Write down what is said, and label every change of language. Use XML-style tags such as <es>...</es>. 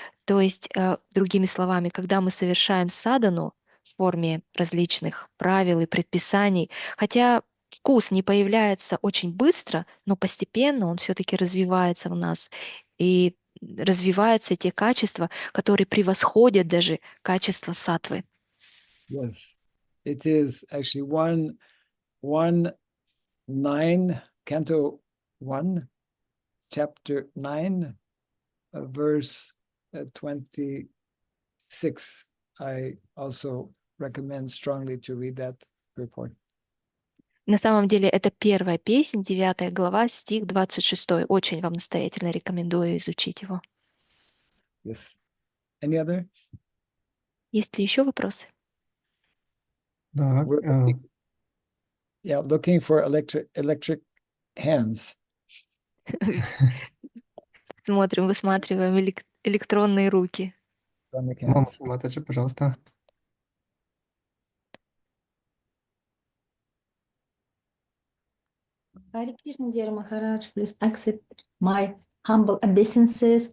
<ru>То есть, другими словами, когда мы совершаем садану в форме различных правил и предписаний, хотя вкус не появляется очень быстро, но постепенно он все-таки развивается в нас. И развиваются те качества, которые превосходят даже качество саттвы.</ru> <en>Yes. It is actually 1:9, Canto 1, Chapter 9, verse 26. I also recommend strongly to read that report.</en> <ru>На самом деле это первая песнь, 9 глава, стих 26. Очень вам настоятельно рекомендую изучить его.</ru> <en>Yes. Any other?</en> <ru>Есть ли еще вопросы? Да,</ru> <en>We're looking for electric hands.</en> <ru>Смотрим, высматриваем электронные руки.</ru> <en>Electronic</en> <ru>Мама</ru> <en>hands.</en> <ru>Матаджи, пожалуйста.</ru> <en>Hare Krishna, dear Maharaj, please accept my humble obeisances.</en>